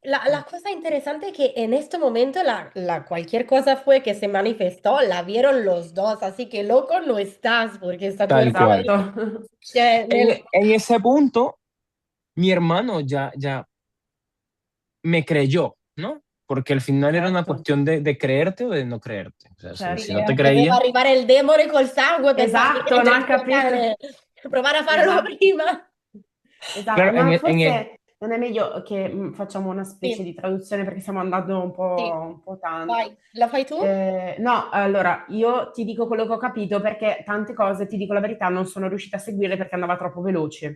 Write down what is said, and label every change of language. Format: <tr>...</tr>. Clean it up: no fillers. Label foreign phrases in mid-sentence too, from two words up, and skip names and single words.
<es>la cosa interesante es que en este momento cualquier cosa fue que se manifestó, la vieron los dos, así que loco no estás porque está tu Tal hermano cual.</es> <it>Esatto.</it> <es>ahí. Cioè, En ese punto, mi hermano ya me creyó, ¿no? Porque al final era una</es> <it>Certo,</it> <es>cuestión de creerte o de no creerte. O sea, si no</es> <it>certo.</it> <es>te</es> <it>che doveva</it> <es>creía,</es> <it>arrivare il demone col sangue per fargli Esatto, no, prendere hai il tuo capito? cane. Provare a farlo Esatto. prima. Esatto,</it> <es>claro,</es> <it>ma forse non è meglio che facciamo una specie Sì, di traduzione perché stiamo andando sì, un po' tanto. vai. La fai tu? No, allora io ti dico quello che ho capito perché tante cose, ti dico la verità, non sono riuscita a seguirle perché andava troppo veloce.</it>